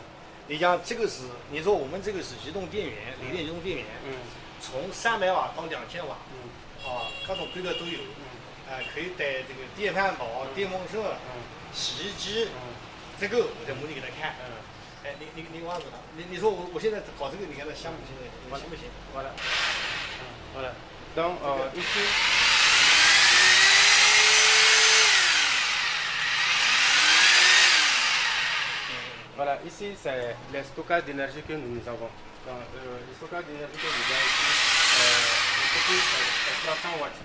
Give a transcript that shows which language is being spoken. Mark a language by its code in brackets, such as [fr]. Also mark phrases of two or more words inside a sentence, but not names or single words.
[zh] 你讲这个是，你说我们这个是移动电源，锂电移动电源，从300瓦到2000瓦，各种规格都有，可以带这个电饭煲、电风扇、洗衣机，这个我在模拟给他看。你忘了？你说我现在搞这个，你看它香不香？行不行？好了，好了。 [fr] Donc ici. Voilà, ici c'est le stockage d'énergie que nous avons. Donc, le stockage d'énergie que vous avez ici, c'est 300 watts.